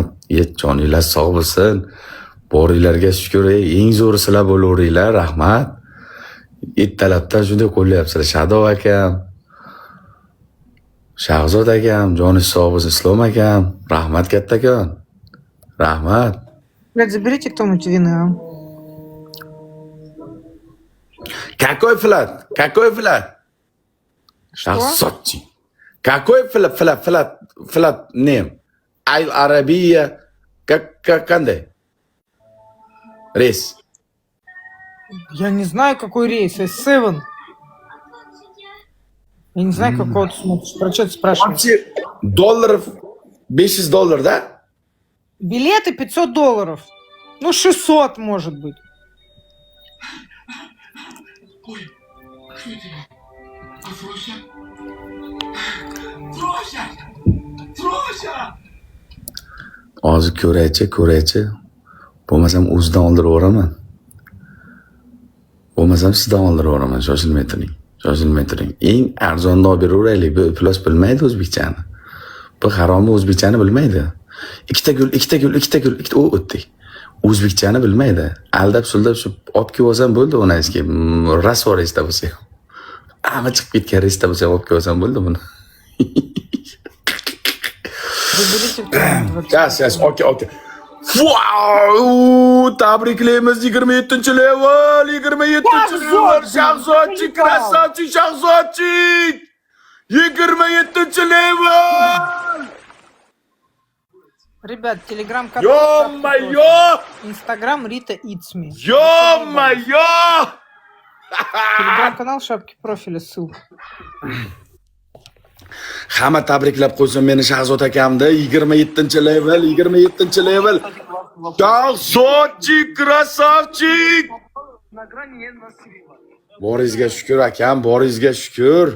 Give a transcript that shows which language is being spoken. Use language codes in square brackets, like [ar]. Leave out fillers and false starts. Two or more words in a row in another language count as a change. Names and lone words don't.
[uz] Yet joninglar sog' bo'lsin. Boringlarga shukr, eng zo'ri sizlar bo'laveringlar, rahmat. Ertalabdan shunday qo'llayapsizlar. Shadow akam, Shahzod akam, joningiz sog' bo'lsin. Islom akam, rahmat kattakon. Rahmat. [ru] Блядь, заберите кто-нибудь вина. Какой флат? Shahzodchi. Какой флат name? [uz] Al Arabiya qanday? [ru] Рейс. Я не знаю, какой рейс. S7. Я не знаю, какого ты смотришь. Про что ты спрашиваешь? Долларов 500 долларов, да? Билеты 500 долларов. Ну, 600, может быть. [uz] Hozir ko'raychi. Bo'lmasam o'zidan oldiraveraman. Bo'lmasam sizdan oldiraveraman. Shoshilmay turing. Eng arzonni olib beraveraylik. Bu iflos bilmaydi o'zbekchani. Bu haromi o'zbekchani bilmaydi. Ikkita gul. O o'tdik. o'zbekchani bilmaydi. Aldab-suldab shu olib kelib olsam bo'ldi uni eski rasvo resta bo'lsa ham. Ama chiqib ketgan resta bo'lsa ham olib kelib olsam bo'ldi buni. [ru] Выберите кто-нибудь. [en] Yes, okay. Wow! [uz] Tabriklaymiz 27-level, 27-level. Shahzodchik, krasavchik, Shahzodchik. 27-level. [ru] Ребят, телеграм-канал. Ё-моё! Инстаграм Рита Ицми. Ё-моё! Телеграм-канал, шапки профиля, ссылка. [uz] Hamma tabriklab qo'ysin meni Shahzod akamda 27-level, 27-level. Shahzodchik, krasavchik. Boringizga shukr akam, boringizga shukr.